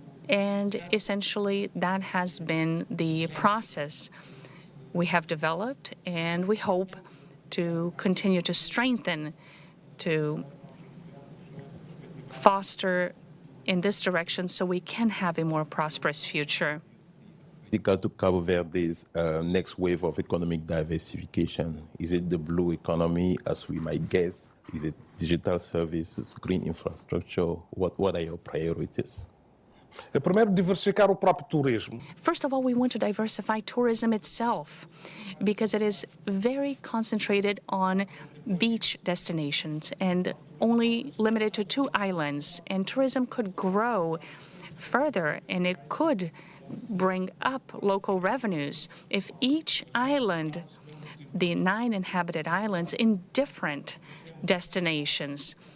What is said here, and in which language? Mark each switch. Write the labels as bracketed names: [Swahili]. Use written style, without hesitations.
[English] And essentially, that has been the process we have developed, and we hope to continue to strengthen, to foster in this direction so we can have a more prosperous future. Critical to Cabo Verde's next wave of economic diversification? Is it the blue economy, as we might guess? Is it digital services, green infrastructure? What are your priorities? [Portuguese] Primeiro, diversificar o próprio turismo. [English] First of all, we want to diversify tourism itself because it is very concentrated on beach destinations and only limited to 2 islands. And tourism could grow further, and it could bring up local revenues if each island, the 9 inhabited islands, in different destinations.